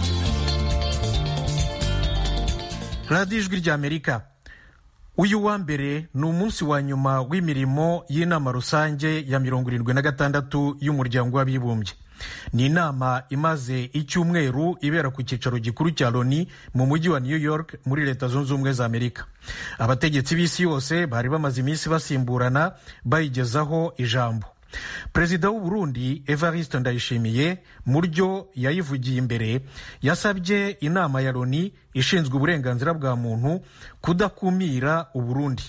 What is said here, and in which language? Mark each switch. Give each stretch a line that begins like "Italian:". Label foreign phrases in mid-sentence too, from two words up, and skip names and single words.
Kinyarwanda: Radio Ijwi ry'Amerika. Uyu wa mbere ni umunsi wa nyuma w'imirimo y'inama rusange ya 76 y'umuryango w'abibumbye. Ni inama imaze icyumweru ibera ku cyicaro gikuru cya Loni mu mujyi wa New York muri Leta Zunze Ubumwe za Amerika. Abategetsi b'isi yose bari bamaze iminsi basimburana bayigezaho ijambo. Perezida w'u Burundi Evariste Ndayishimiye muryo yayivugiye imbere yasabye inama ya Loni ishinzwe uburenganzira bwa muntu kudakumira u Burundi.